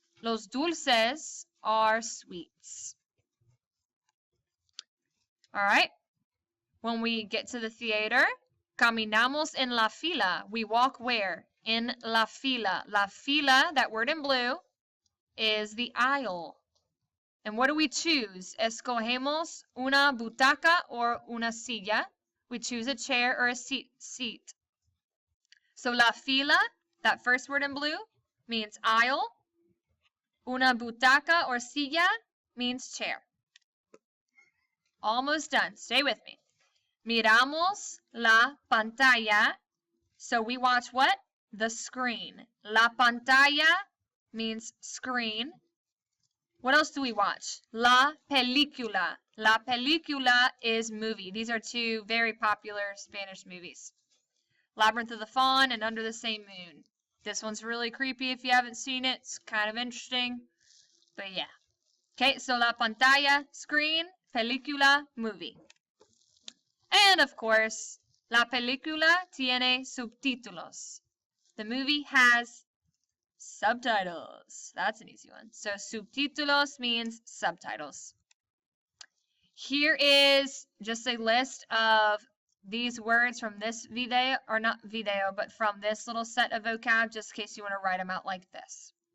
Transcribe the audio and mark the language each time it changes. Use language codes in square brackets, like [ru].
[en] Los dulces are sweets. All right. When we get to the theater, [es] caminamos en la fila. [en] We walk where? In la fila. La fila, that word in blue, is the aisle. And what do we choose? [es] Escogemos una butaca or una silla. [en] We choose a chair or a seat. So la fila, that first word in blue, means aisle. Una butaca or silla means chair. Almost done. Stay with me. [es] Miramos la pantalla. [en] So we watch what? The screen. La pantalla means screen. What else do we watch? La película. La película is movie. These are two very popular Spanish movies. Labyrinth of the Fawn and Under the Same Moon. This one's really creepy if you haven't seen it. It's kind of interesting. But yeah. Okay, so la pantalla, screen, película, movie. And of course, [es] la película tiene subtítulos. [en] The movie has subtitles. That's an easy one. So subtítulos means subtitles. Here is just a list of these words from this video, or not video, but from this little set of vocab, just in case you want to write them out like this.